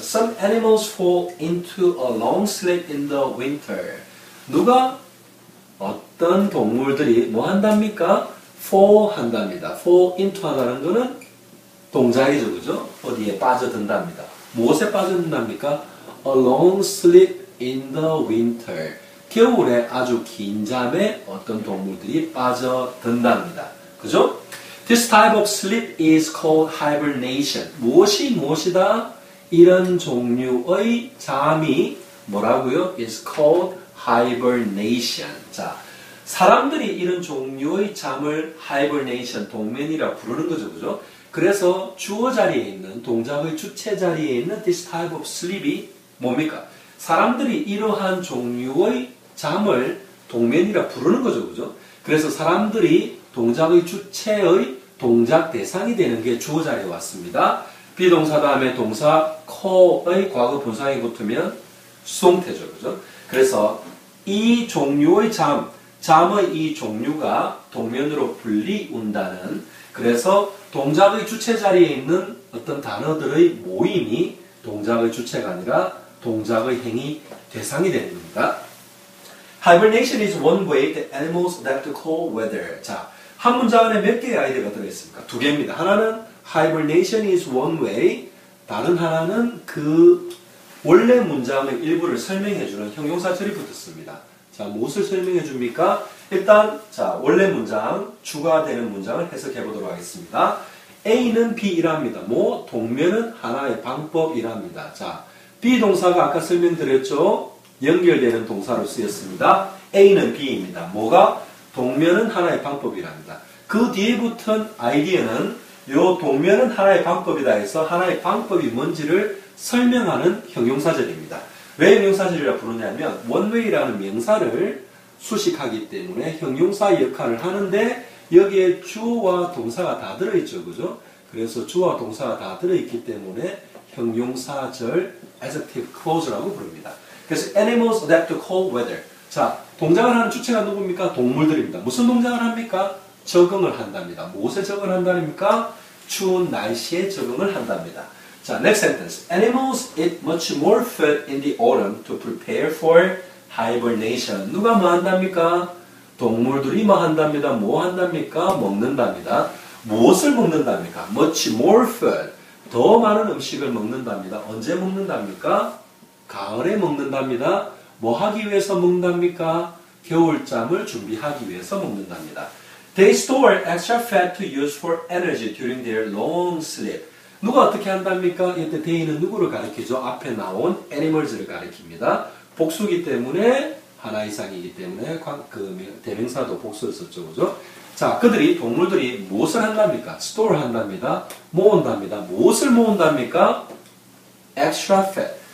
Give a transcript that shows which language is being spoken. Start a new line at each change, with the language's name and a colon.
English: Some animals fall into a long sleep in the winter.
Korean: 누가 어떤 동물들이 뭐 한답니까? fall 한답니다. fall into 하다는 거는 동작이죠, 그죠? 어디에 빠져든답니다. 무엇에 빠져든답니까?
English: A long sleep in the winter.
Korean: 겨울에 아주 긴 잠에 어떤 동물들이 빠져든답니다. 그죠?
English: This type of sleep is called hibernation.
Korean: 무엇이다? 이런 종류의 잠이 뭐라고요?
English: is called hibernation.
Korean: 자, 사람들이 이런 종류의 잠을 hibernation, 동면이라 부르는 거죠. 그죠? 그래서 주어 자리에 있는, 동작의 주체 자리에 있는 this type of sleep이 뭡니까? 사람들이 이러한 종류의 잠을 동면이라 부르는 거죠. 그죠? 그래서 사람들이 동작의 주체의 동작 대상이 되는 게 주어 자리에 왔습니다. 비동사 다음에 동사 co의 과거 분사형이 붙으면 수동태죠. 그죠? 그래서 이 종류의 잠의 이 종류가 동면으로 불리운다는, 그래서 동작의 주체 자리에 있는 어떤 단어들의 모임이 동작의 주체가 아니라 동작의 행위 대상이 되는 겁니다.
English: Hibernation is one way that animals adapt to cold weather.
Korean: 자, 한 문장 안에 몇 개의 아이디어가 들어있습니까? 두 개입니다. 하나는
English: Hibernation is one way,
Korean: 다른 하나는 그 원래 문장의 일부를 설명해주는 형용사절이 붙었습니다. 자, 무엇을 설명해 줍니까? 일단, 자, 원래 문장, 주가 되는 문장을 해석해 보도록 하겠습니다. A는 B이랍니다. 뭐, 동면은 하나의 방법이랍니다. 자, 비동사가 아까 설명드렸죠? 연결되는 동사로 쓰였습니다. A는 B입니다. 뭐가? 동면은 하나의 방법이랍니다. 그 뒤에 붙은 아이디어는 요 동면은 하나의 방법이다 해서 하나의 방법이 뭔지를 설명하는 형용사절입니다. 왜 형용사절이라 부르냐면 원웨이라는 명사를 수식하기 때문에 형용사 역할을 하는데 여기에 주어와 동사가 다 들어있죠. 그죠? 그래서 주어와 동사가 다 들어있기 때문에 형용사절 adjective clause라고 부릅니다.
English: 그래서 animals adapt to cold weather.
Korean: 자, 동작을 하는 주체가 누굽니까? 동물들입니다. 무슨 동작을 합니까? 적응을 한답니다. 무엇에 적응을 한다입니까? 추운 날씨에 적응을 한답니다.
English: 자, next sentence. Animals eat much more food in the autumn to prepare for hibernation.
Korean: 누가 뭐 한답니까? 동물들이 뭐 한답니다. 뭐 한답니까? 먹는답니다. 무엇을 먹는답니까?
English: Much more food.
Korean: 더 많은 음식을 먹는답니다. 언제 먹는답니까? 가을에 먹는답니다. 뭐 하기 위해서 먹는답니까? 겨울잠을 준비하기 위해서 먹는답니다.
English: They store extra fat to use for energy during their long sleep.
Korean: 누가 어떻게 한답니까? 이때 they는 누구를 가리키죠? 앞에 나온 animals를 가리킵니다. 복수기 때문에 하나 이상이기 때문에 대명사도 복수를 썼죠. 그죠? 자, 동물들이 무엇을 한답니까? store 한답니다. 모은답니다. 무엇을 모은답니까?
English: extra fat.